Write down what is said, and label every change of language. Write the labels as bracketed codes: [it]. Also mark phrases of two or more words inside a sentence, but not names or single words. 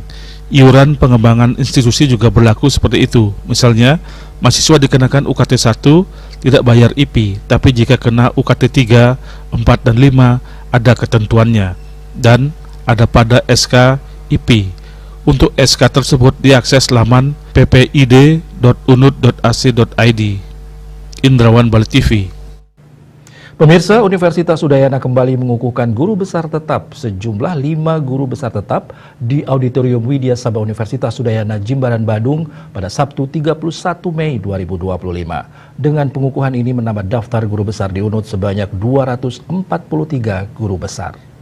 [id] Iuran pengembangan institusi juga berlaku seperti itu. Misalnya, mahasiswa dikenakan UKT 1 tidak bayar IP, tapi jika kena UKT 3, 4, dan 5 ada ketentuannya dan ada pada SK IP. Untuk SK tersebut diakses laman ppid.unud.ac.id. Indrawan Bali TV. Pemirsa, Universitas Udayana kembali mengukuhkan guru besar tetap. Sejumlah 5 guru besar tetap di Auditorium Widya Sabha Universitas Udayana Jimbaran Badung pada Sabtu 31 Mei 2025. Dengan pengukuhan ini menambah daftar guru besar di UNUD sebanyak 243 guru besar.